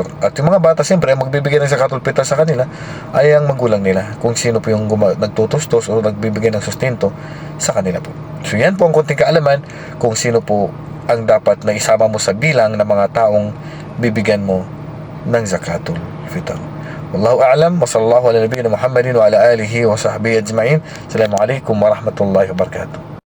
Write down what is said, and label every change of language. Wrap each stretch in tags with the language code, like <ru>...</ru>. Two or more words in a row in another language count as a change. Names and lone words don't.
<tl>At yung mga bata, siyempre, ang magbibigay ng</tl> <ar>زكاة الفطر</ar> <tl>sa kanila ay ang magulang nila, kung sino po yung nagtutustos o nagbibigay ng sustento sa kanila po. So yan po ang konting kaalaman kung sino po ang dapat na isama mo sa bilang ng mga taong bibigyan mo ng</tl> <ar>زكاة الفطر. والله أعلم، وصلى الله على نبينا محمد وعلى آله وصحبه أجمعين. السلام عليكم ورحمة الله وبركاته.</ar>